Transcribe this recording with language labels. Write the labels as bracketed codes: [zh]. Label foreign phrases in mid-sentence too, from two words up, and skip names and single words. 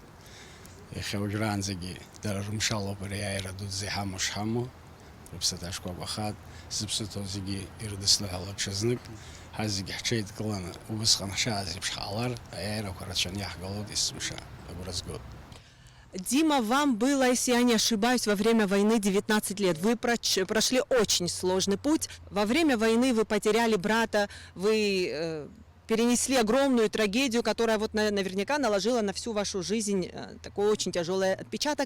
[ab] Иахьа уажәраанӡагьы дара рымшалоуп ари аиааира дуӡӡа иҳамоу шҳамоу, рыԥсаҭа гәаҟхаат, зыԥсыҭоу зегьы ирыдысныҳәалоит ҽазнык, ҳара зегьы ҳҽеидкыланы убысҟан ҳшааз еиԥш ҳҟалар, аиааирақәа рацәаны иаҳгалоит есымша, агәра згоит. [ru] Дима, вам было, если я не ошибаюсь, во время войны 19 лет. Вы прошли очень сложный путь. Во время войны вы потеряли брата, вы перенесли огромную трагедию, которая вот наверняка наложила на всю вашу жизнь такой очень тяжелый отпечаток.